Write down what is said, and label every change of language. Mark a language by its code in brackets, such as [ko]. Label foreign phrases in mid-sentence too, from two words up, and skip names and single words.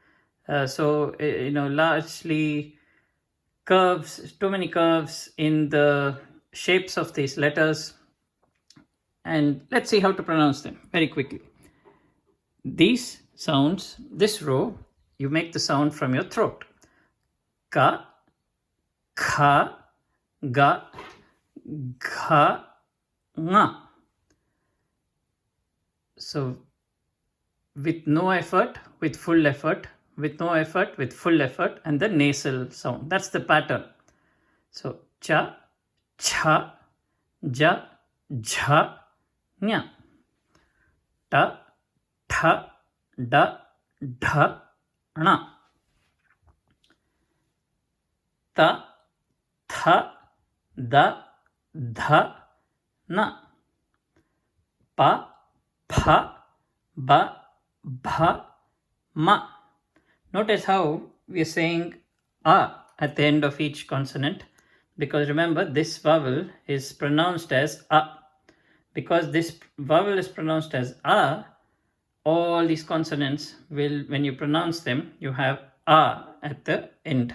[en] Largely curves, too many curves in the shapes of these letters. And let's see how to pronounce them very quickly. These sounds, this row, you make the sound from your throat. Ka, kha, ga, gha, nga. So with no effort, with full effort, with no effort, with full effort, and the nasal sound. That's the pattern. So cha, cha, ja, jha, nya. Ta, tha, da, dha, na. Ta, tha, da, dha, na. Pa, pha, ba, bha, ma. Notice how we are saying a at the end of each consonant, because remember, this vowel is pronounced as a. Because this vowel is pronounced as a, all these consonants will, when you pronounce them, you have a at the end.